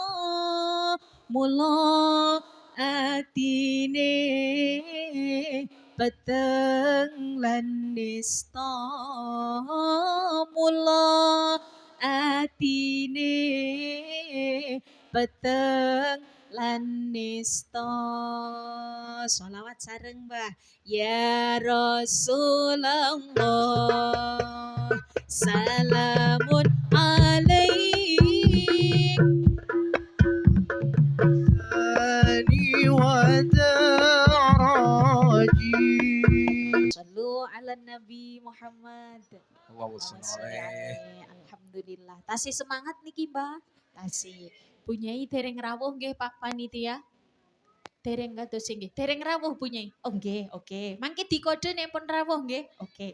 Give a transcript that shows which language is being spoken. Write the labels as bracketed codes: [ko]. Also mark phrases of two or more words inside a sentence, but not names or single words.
[jv] mula atine peteng lan nista mula atine peteng lan nista. Sholawat sareng Mbah. [ar] يا رسول الله سلام عليك ودرجي. صلوا على النبي محمد. [jv] Alhamdulillah. Tasih semangat niki Mbah. Tasih. Punyai dereng rawuh nggih Pak Panitia. Dereng kados nggih. Dereng rawuh punyai. Oh nggih, oke. Mangke dikode nek pun rawuh nggih. Oke.